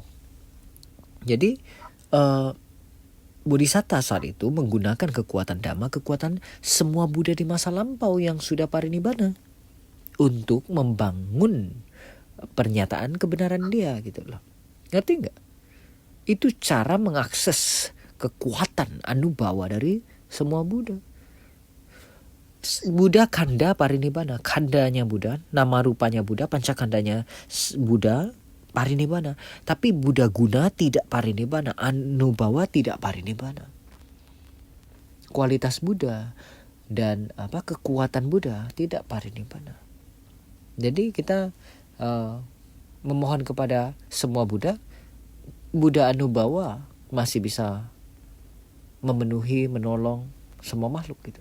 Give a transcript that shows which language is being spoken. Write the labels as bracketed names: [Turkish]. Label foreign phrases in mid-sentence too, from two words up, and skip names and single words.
[Indonesian] Jadi Bodhisatta saat itu menggunakan kekuatan Dhamma, kekuatan semua Buddha di masa lampau yang sudah parinibbana untuk membangun pernyataan kebenaran dia gitu loh. Ngerti nggak? Itu cara mengakses kekuatan anubawa dari semua Buddha. Buddha kanda parinibbana, kandanya Buddha, nama rupanya Buddha, pancakandanya Buddha parinibbana. Tapi Buddha guna tidak parinibbana, anubawa tidak parinibbana. Kualitas Buddha dan kekuatan Buddha tidak parinibbana. Jadi kita memohon kepada semua Buddha, Buddha anubawa masih bisa memenuhi, menolong semua makhluk gitu.